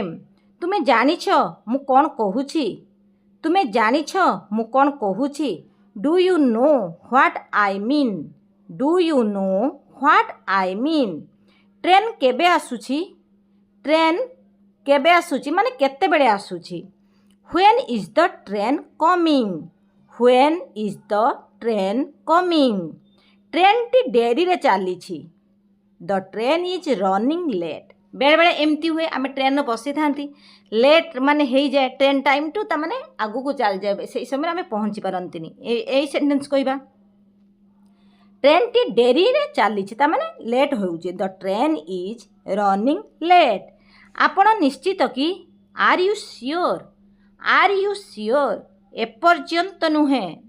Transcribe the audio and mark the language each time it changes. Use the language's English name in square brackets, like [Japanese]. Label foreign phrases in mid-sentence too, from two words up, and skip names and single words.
[Odia] ତୁମେ ଜାଣିଛ ମୁଁ କ'ଣ କହୁଛି [English] do you know what I mean [Odia] ଟ୍ରେନ୍ କେବେ ଆସୁଛି ମାନେ କେତେବେଳେ ଆସୁଛି [English] When is the train coming? [Odia] ଟ୍ରେନ୍ଟି ଡେରିରେ ଚାଲିଛି [English] The train is running late. [Odia] ବେଳେବେଳେ ଏମିତି ହୁଏ ଆମେ ଟ୍ରେନ୍ରେ ବସିଥାନ୍ତି ଲେଟ୍ ମାନେ ହେଇଯାଏ ଟ୍ରେନ୍ ଟାଇମ୍ ଟୁ ତାମାନେ ଆଗକୁ ଚାଲିଯାଏ ସେଇ ସମୟରେ ଆମେ ପହଞ୍ଚି ପାରନ୍ତିନି ଏଇ ସେଣ୍ଟେନ୍ସ କହିବା ଟ୍ରେନ୍ଟି ଡେରିରେ ଚାଲିଛି ତାମାନେ ଲେଟ୍ ହେଉଛି [English] the train is running late [Odia] ଆପଣ ନିଶ୍ଚିତ କି [English] are you sure [Odia] ଏପର୍ଯ୍ୟନ୍ତ ନୁହେଁ